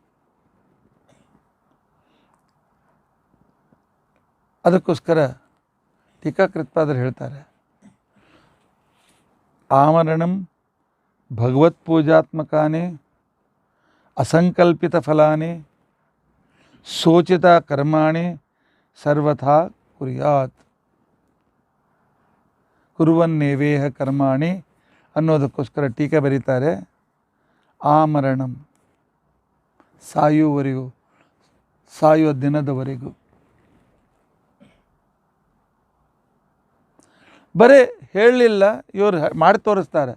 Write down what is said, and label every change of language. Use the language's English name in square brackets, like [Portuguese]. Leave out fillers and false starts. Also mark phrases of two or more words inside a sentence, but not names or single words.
[Kannada] ಅದಕ್ಕೋಸ್ಕರ ಟೀಕಾಕೃತ್ಪಾದರು ಹೇಳ್ತಾರೆ, [Sanskrit] ಆಮರಣಂ ಭಗವತ್ಪೂಜಾತ್ಮಕಾನಿ ಅಸಂಕಲ್ಪಿತ ಫಲಾನಿ ಸೋಚಿತ ಕರ್ಮಾಣಿ ಸರ್ವಥಾ ಕುರ್ಯಾತ್. ಕುರುವನ್ನೇವೇಹ ಕರ್ಮಾಣಿ [Kannada] ಅನ್ನೋದಕ್ಕೋಸ್ಕರ ಟೀಕೆ ಬರೀತಾರೆ, ಆಮರಣಂ, ಸಾಯುವವರೆಗೂ ಸಾಯುವ ದಿನದವರೆಗೂ. ಬರೀ ಹೇಳಲಿಲ್ಲ, ಇವರು ಮಾಡಿ ತೋರಿಸ್ತಾರೆ.